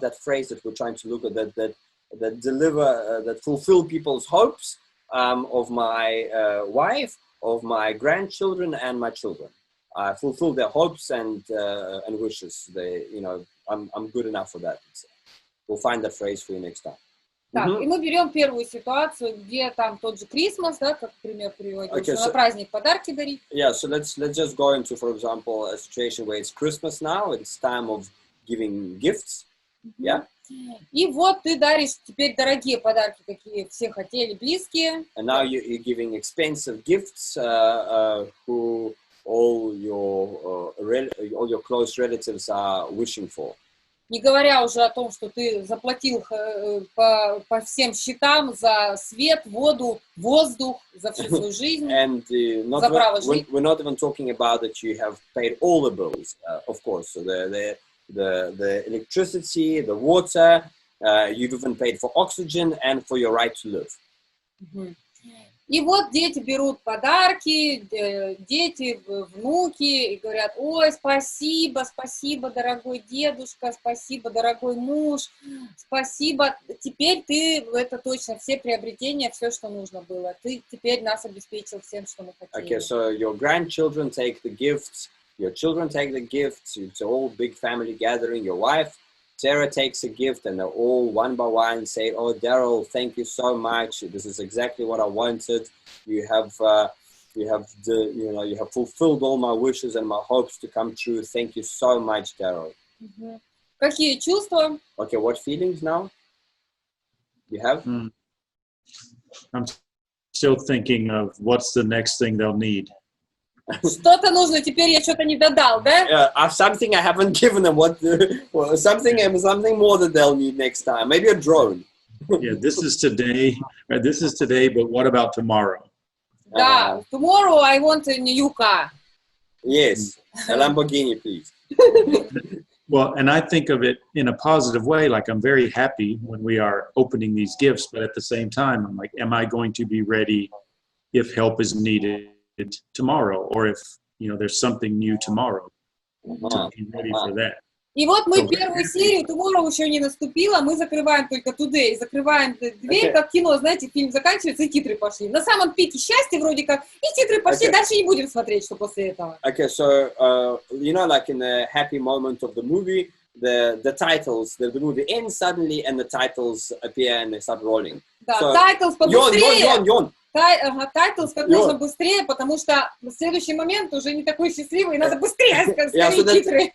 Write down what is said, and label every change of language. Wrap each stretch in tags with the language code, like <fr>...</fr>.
<en>That phrase that we're trying to look at, that deliver, that fulfill people's hopes of my wife, of my grandchildren, and my children. Fulfill their hopes and wishes. I'm good enough for that. We'll find the phrase for you next time.</en> <ru>Так, и мы берем первую ситуацию, где там тот же Christmas, да, как пример приводим,</ru> <en>Okay,</en> <ru>на праздник подарки дарить.</ru> <en>Yeah, so let's just go into, for example, a situation where it's Christmas now. It's time of giving gifts. Yeah.</en> <ru>И вот ты даришь теперь дорогие подарки, какие все хотели, близкие.</ru> <en>And now you're giving expensive gifts who all your close relatives are wishing for.</en> <ru>Не говоря уже о том, что ты заплатил по всем счетам за свет, воду, воздух, за всю свою жизнь,</ru> <en>And</en> <ru>за право жить.</ru> <en>we're not even talking about that you have paid all the bills, of course. So the electricity, the water, you've even paid for oxygen and for your right to live.</en> <ru>И вот дети берут подарки, дети, внуки, и говорят: ой, спасибо, спасибо, дорогой дедушка, спасибо, дорогой муж, спасибо. Теперь ты, это точно, все приобретения, все, что нужно было. Ты теперь нас обеспечил всем, что мы хотели.</ru> <en>Okay, so your grandchildren take the gifts, your children take the gifts, it's a whole big family gathering, your wife, Sarah takes a gift, and they're all one by one say, "Oh, Derrell, thank you so much. This is exactly what I wanted. You have fulfilled all my wishes and my hopes to come true. Thank you so much, Derrell."</en> <ru>Какие чувства?</ru> <en>Okay, what feelings now? You have? I'm still thinking of what's the next thing they'll need.</en> <ru>Что-то нужно, теперь я что-то не додал, да?</ru> <en>Something I haven't given them. Something more that they'll need next time. Maybe a drone. Yeah, this is today, but what about tomorrow?</en> <ru>Да,</ru> <en>tomorrow I want a new car. Yes, a Lamborghini, please. Well, and I think of it in a positive way, like I'm very happy when we are opening these gifts, but at the same time, I'm like, am I going to be ready if help is needed tomorrow, or if there's something new tomorrow, to be ready for that.</en> <ru>И вот мы первую серию, tomorrow еще не наступила, мы закрываем только today, закрываем дверь, как кино, знаете, фильм заканчивается и титры пошли. На самом пике счастья вроде как, и титры пошли, дальше не будем смотреть, что после этого.</ru> <en>Okay, so like in the happy moment of the movie, the titles, the movie ends suddenly, and the titles appear and they start rolling.</en> <ru>Да, titles побыстрее.</ru> <en>Yawn.</en> <ru>Titles как можно быстрее, потому что в следующий момент уже не такой счастливый, и надо быстрее скорее титры.</ru>